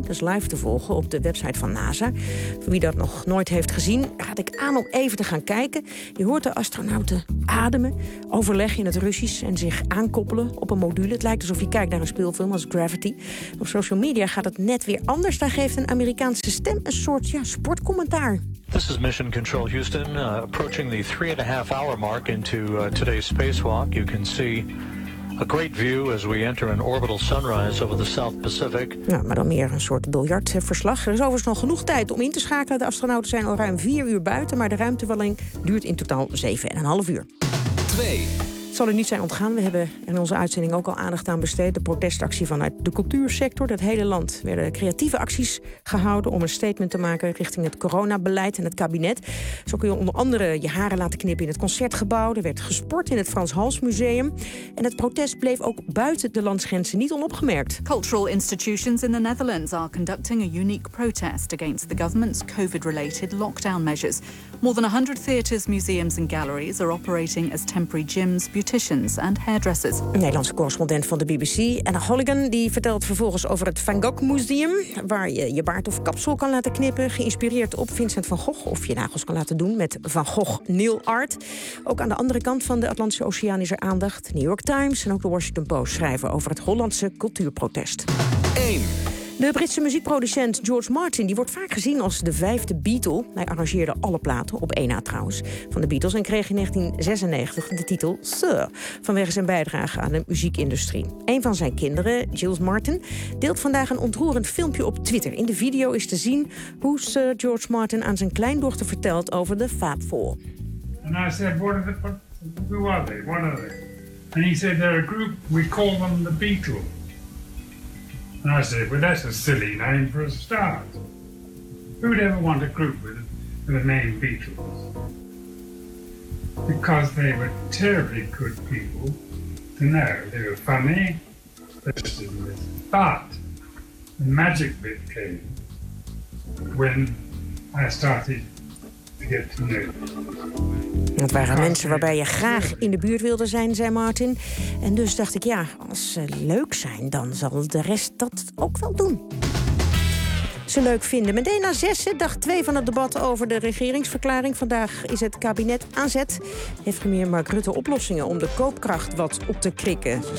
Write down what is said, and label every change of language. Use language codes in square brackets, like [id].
[nl] Dat is live te volgen op de website van NASA. Voor wie dat nog nooit heeft gezien, raad ik aan om even te gaan kijken. Je hoort de astronauten ademen, overleggen in het Russisch en zich aankoppelen op een module. Het lijkt alsof je kijkt naar een speelfilm als Gravity. Op social media gaat het net weer anders. Daar geeft een Amerikaanse stem een soort sportcommentaar. [en] This is Mission Control Houston, approaching the 3.5-hour mark into today's spacewalk. You can see a great view as we enter an orbital sunrise over the South Pacific. [nl] Nou, maar dan meer een soort biljartverslag. Er is overigens nog genoeg tijd om in te schakelen. De astronauten zijn al ruim 4 uur buiten, maar de ruimtewandeling duurt in totaal 7,5 uur. 2. Het zal u niet zijn ontgaan. We hebben in onze uitzending ook al aandacht aan besteed. De protestactie vanuit de cultuursector. Dat hele land werden creatieve acties gehouden om een statement te maken richting het coronabeleid en het kabinet. Zo kun je onder andere je haren laten knippen in het concertgebouw. Er werd gesport in het Frans Hals Museum. En het protest bleef ook buiten de landsgrenzen niet onopgemerkt. [en] Cultural institutions in the Netherlands are conducting a unique protest against the government's COVID-related lockdown measures. More than 100 theaters, museums and galleries are operating as temporary gyms, beauticians and hairdressers. [nl] Nederlandse correspondent van de BBC, Anna Holligan, die vertelt vervolgens over het Van Gogh Museum, waar je je baard of kapsel kan laten knippen, geïnspireerd op Vincent van Gogh, of je nagels kan laten doen met Van Gogh Nail Art. Ook aan de andere kant van de Atlantische Oceaan is er aandacht. New York Times en ook de Washington Post schrijven over het Hollandse cultuurprotest. 1. De Britse muziekproducent George Martin die wordt vaak gezien als de vijfde Beatle. Hij arrangeerde alle platen, op 1 na trouwens, van de Beatles en kreeg in 1996 de titel Sir vanwege zijn bijdrage aan de muziekindustrie. Een van zijn kinderen, Jules Martin, deelt vandaag een ontroerend filmpje op Twitter. In de video is te zien hoe Sir George Martin aan zijn kleindochter vertelt over de Fab Four. [en] And I said, what are they? And he said, they're a group, we call them the Beatles. And I said, well, that's a silly name for a start. Who'd ever want a group with a name Beatles? Because they were terribly good people to know. They were funny, but the magic bit came when I started to get to know them. [nl] Het waren mensen waarbij je graag in de buurt wilde zijn, zei Martin. En dus dacht ik, ja, als ze leuk zijn, dan zal de rest dat ook wel doen. Ze leuk vinden. Meteen na 6, dag 2 van het debat over de regeringsverklaring. Vandaag is het kabinet aan zet. Heeft premier Mark Rutte oplossingen om de koopkracht wat op te krikken?